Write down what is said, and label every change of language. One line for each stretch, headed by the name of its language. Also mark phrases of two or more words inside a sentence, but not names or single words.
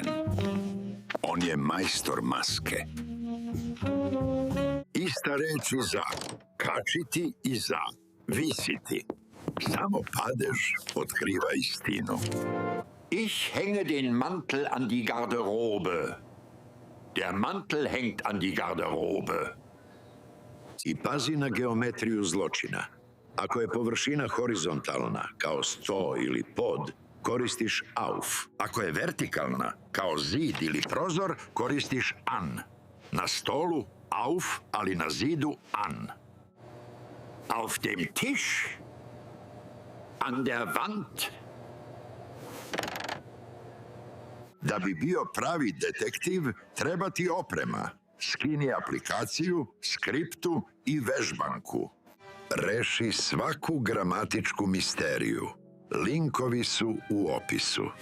Serbian: On je majstor maske. Ista reč i za. Kačiti i za. Visiti. Samo padež otkriva istinu.
German: Ich hänge den Mantel an die Garderobe. Der Mantel hängt an die Garderobe.
Serbian: I pazi na geometriju zločina. Ako je površina horizontalna, kao sto ili pod, koristiš auf. Ako je vertikalna, kao zid ili prozor, koristiš an. Na stolu auf, ali na zidu an.
German: Auf dem Tisch, an der Wand.
Serbian: Da bi bio pravi detektiv, treba ti oprema. Skini aplikaciju, skriptu i vežbanku. Reši svaku gramatičku misteriju. Linkovi su u opisu.